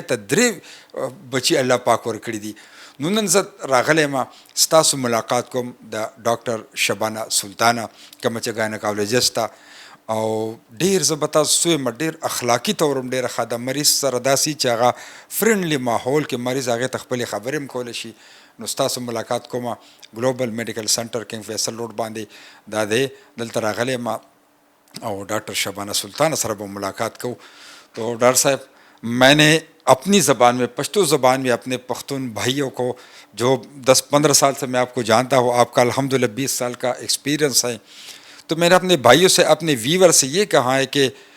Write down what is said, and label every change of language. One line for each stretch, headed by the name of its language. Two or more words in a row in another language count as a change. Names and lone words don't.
Pashto: ته 3 بچی الله پاک ورکړي دي نو نن زه راغلی ما ستاسو ملاقات کوم د ډاکټر شبانه سلطانه کوم چې ګاینکالوجست او ډیر زه به تاسو یم ډیر اخلاقي طور هم ډیره ښه د مریض سره داسې چې هغه فرینډلی ماحول کې مریض هغې ته خپلې خبرې هم کولی شي نو ستاسو ملاقات کومه ګلوبل میډیکل سنټر کینګ فیصل روډ باندې دا دی دلته راغلی ما
Urdu: اور ڈاکٹر شبانہ سلطانہ سر ملاقات کو تو ڈاکٹر صاحب میں نے اپنی زبان میں پشتو زبان میں اپنے پختون بھائیوں کو جو 10-15 سال سے میں آپ کو جانتا ہوں آپ کا الحمدللہ 20 سال کا ایکسپیرینس ہے تو میں نے اپنے بھائیوں سے اپنے ویور سے یہ کہا ہے کہ